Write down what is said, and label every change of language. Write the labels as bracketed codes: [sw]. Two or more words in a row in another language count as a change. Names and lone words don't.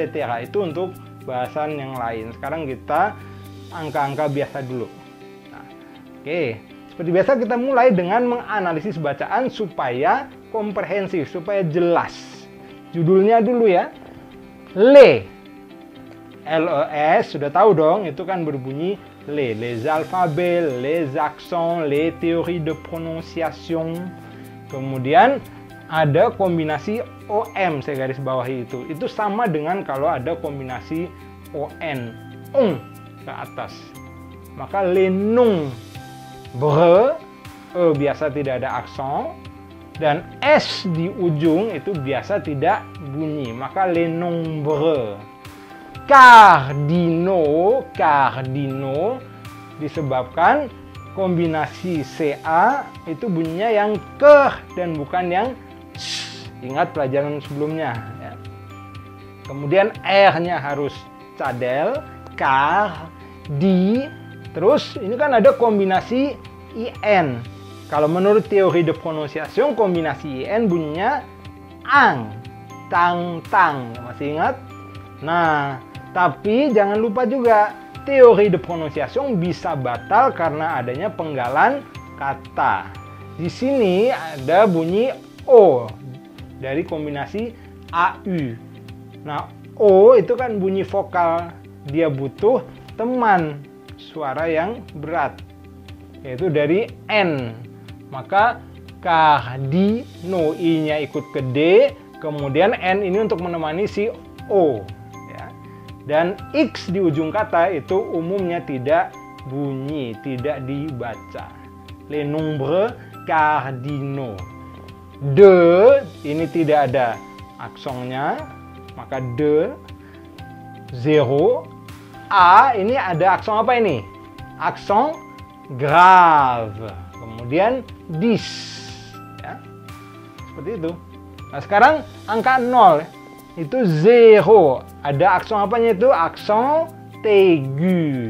[id] Itu untuk bahasan yang lain. Sekarang kita angka-angka biasa dulu. Oke, seperti biasa kita mulai dengan menganalisis bacaan supaya komprehensif, supaya jelas. Judulnya dulu ya. Les. LES, sudah tahu dong, itu kan berbunyi les. [fr] Les alphabets, les accents, les théories de prononciation. [id] Kemudian ada kombinasi OM, saya garis bawahi itu. Itu sama dengan kalau ada kombinasi ON, ong ke atas. Maka [fr] les noms. [id] Bre, E biasa tidak ada aksen, dan S di ujung itu biasa tidak bunyi. Maka [fr] les nombres. Cardinaux, cardinaux [id] disebabkan kombinasi CA itu bunyinya yang ke dan bukan yang s. Ingat pelajaran sebelumnya. Ya. Kemudian R-nya harus cadel, car, di. Terus ini kan ada kombinasi IN. Kalau menurut teori [fr] de prononciation, [id] kombinasi IN bunyinya ang, tang, tang. Masih ingat? Nah, tapi jangan lupa juga teori [fr] de prononciation [id] bisa batal karena adanya penggalan kata. Di sini ada bunyi O dari kombinasi AU. Nah, O itu kan bunyi vokal. Dia butuh teman suara yang berat, yaitu dari N. Maka cardinaux, I-nya ikut ke D, kemudian N ini untuk menemani si O. Ya. Dan X di ujung kata itu umumnya tidak bunyi, tidak dibaca. [fr] Les nombres cardinaux. De, [id] ini tidak ada aksennya, maka de. 0. A ini ada aksen apa ini? Aksen grave. Kemudian dis. Ya. Seperti itu. Nah, sekarang angka 0 itu 0. Ada aksen apanya itu? Aksen aigu.